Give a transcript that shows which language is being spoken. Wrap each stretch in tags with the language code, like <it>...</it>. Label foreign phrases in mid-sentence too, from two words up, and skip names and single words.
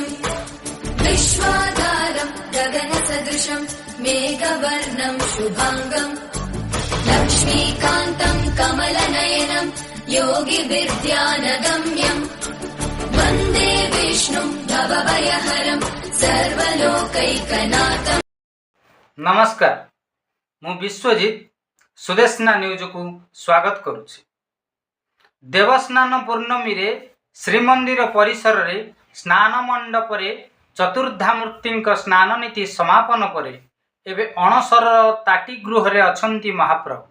<sa>विश्वाधारं गगनसदृशं मेघवर्णं शुभांगं लक्ष्मीकान्तं कमलनयनं योगिविद्यानगम्यं वन्दे विष्णुं भवभयहरं सर्वलोकैकनाथम्।</sa> <or>ନମସ୍କାର, ମୁ ବିଶ୍ୱଜିତ ସୁଦେଶନା ନ୍ୟୁଜ କୋ ସ୍ୱାଗତ କରୁଛି। ଦେବସ୍ନାନ ପୂର୍ଣ୍ଣମୀ ରେ ଶ୍ରୀମନ୍ଦିର ପରିସର ରେ ସ୍ନାନ ମଣ୍ଡପ ରେ ଚତୁର୍ଧାମୂର୍ତ୍ତି ସ୍ନାନ ନୀତି ସମାପନ ପରେ ଏବେ ଅଣସର ଟାଟି ଗୃହ ରେ ଅଛନ୍ତି ମହାପ୍ରଭୁ।</or>